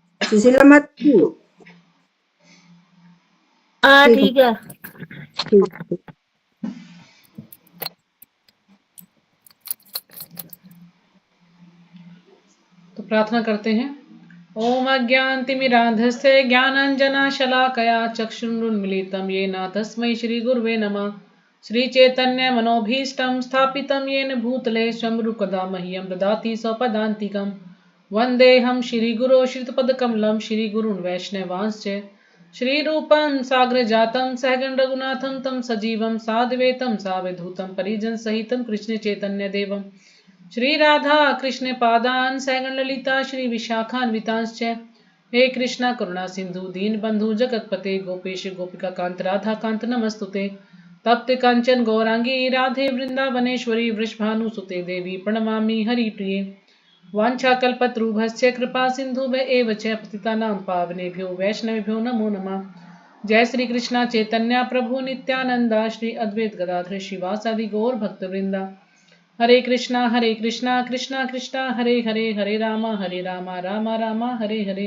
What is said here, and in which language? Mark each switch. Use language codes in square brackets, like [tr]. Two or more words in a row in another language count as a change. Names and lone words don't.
[hi] सुशीला मत ठीक है। ठीक। तो प्रार्थना करते हैं। [sa] ओम अज्ञानतिमिरान्धस्य ज्ञानाञ्जनशलाकया चक्षुरुन्मीलितं येन तस्मै श्रीगुरुवे नमः। श्रीचैतन्यमनोभीष्टं स्थापितं येन भूतले स्वयं मह्यं ददाति स्वपदान्तिकं। वन्देऽहं श्रीगुरो श्रीयुतपदकमलं श्रीगुरून् वैष्णवांश्च श्रीरूपं साग्रजातं सहगण रघुनाथं तं सजीवं साद्वैतं सावधूतं परिजनसहितं कृष्णचैतन्यदेवं श्री राधा कृष्ण पादान सहगण ललिता श्री विशाखान्वितांश्च। हे कृष्णा करुणा सिंधु दीन बंधु जगतपते गोपेश गोपिका कांत राधा कांत नमस्तुते। तप्त कंचन गौरांगी राधे वृंदावनेश्वरी वृषभानुसुते देवी प्रणमामि हरिप्रिये। वाञ्छाकल्पतरुभ्यश्च कृपा सिन्धुभ्य एव च पतितानां पावनेभ्यो वैष्णवेभ्यो नमो नमः। जय श्री कृष्णा चैतन्य प्रभु नित्यानंदा श्री अद्वैत गदाधर शिवासादि गौर भक्तवृंदा। हरे कृष्णा कृष्णा कृष्णा हरे हरे हरे राम राम राम हरे हरे।